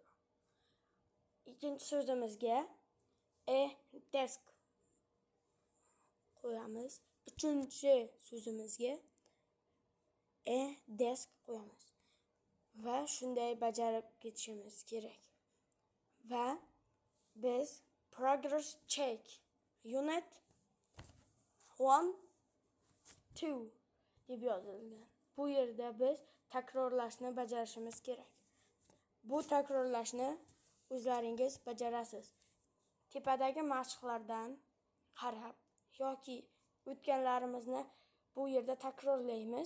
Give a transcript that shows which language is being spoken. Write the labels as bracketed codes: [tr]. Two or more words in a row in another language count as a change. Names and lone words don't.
[uz] Ikkinchi so'zimizga desk qo'yamiz. Uchinchi so'zimizga desk qo'yamiz. Va shunday bajarib ketishimiz kerak. Va biz [en] progress check unit [uz] 1-2 deb yozilgan. Bu yerda biz takrorlashni bajarishimiz kerak. Bu takrorlashni o'zlaringiz bajarasiz. Tepadagi mashqlardan qarab yoki o'tganlarimizni bu yerda takrorlaymiz.